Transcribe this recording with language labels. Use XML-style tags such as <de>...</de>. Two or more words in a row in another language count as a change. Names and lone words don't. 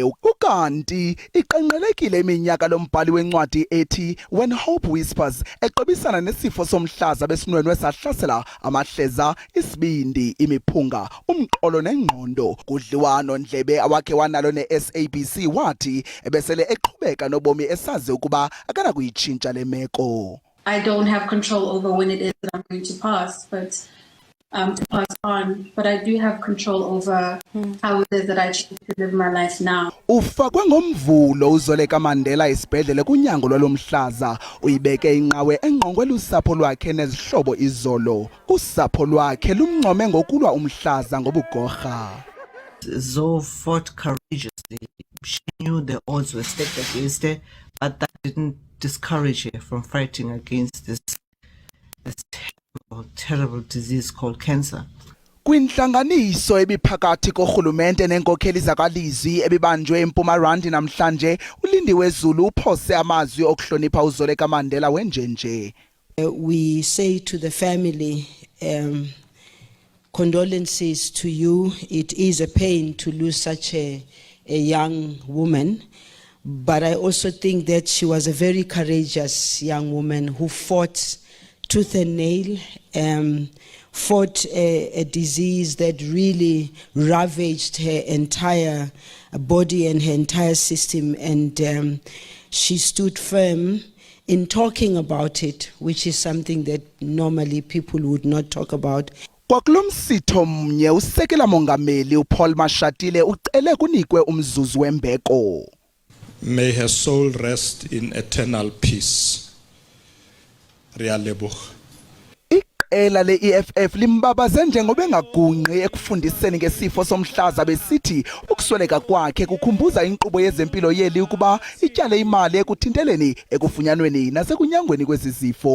<xh>Ukanti iqenqelekile iminyaka lombhali wencwadi ethi When Hope Whispers eqebisana nesifo somhlaza besinwenwe sahlasela amahleza, isibindi, imiphunga, umqolo nengqondo. Kudliwano ndlebe awakhe wanalo ne-SABC wathi ebesele eqhubeka nobomi esazi ukuba akana kuyitshintsha le meko.</xh> <en>I don't have control over when it is that I'm going to pass, but to pass on, but I do have control over how it is that I choose to live my life now.</en> <xh>Ufakwe ngomvulo uZoleka Mandela isibhedlele kunyango lwalomhlaza, uyibeke inqawe engqongwe lusapho lwakhe nezihlobo izolo. Usapho lwakhe lumncome ngokulwa umhlaza ngobugorha.</xh> <en>Zo fought courageously. She knew the odds were stacked against her, but that didn't discourage her from fighting against this terrible disease called cancer.</en> <xh>Kwinhlanganiso ebiphakathi kohulumente nenkokheli zakalizwi ebibanjwe eMpumalanga namhlanje, uLindiwe Zulu uphose amazwi okuhlonipha uZoleka Mandela wenjenje.</xh> <en>We say to the family, condolences to you. It is a pain to lose such a young woman, but I also think that she was a very courageous young woman who fought tooth and nail, fought a disease that really ravaged her entire body and her entire system, and she stood firm in talking about it, which is something that normally people would not talk about.</en> <xh>Kwakulomsitho mnye usekela mongameli uPaul Mashatile ucele kunikwe umzuzu wembeko.</xh> <en>May her soul rest in eternal peace.</en> <st>Rialebo.</st> <xh>Iqela le-EFF limbabaze njengoba engagungqi ekufundiseni ngesifo somhlaza besithi ukusweleka kwakhe kukhumbuza inkqubo yezempilo yeli ukuba ityale imali ekuthinteleni ekufunyanweni nasekunyangweni kwezizifo.</xh>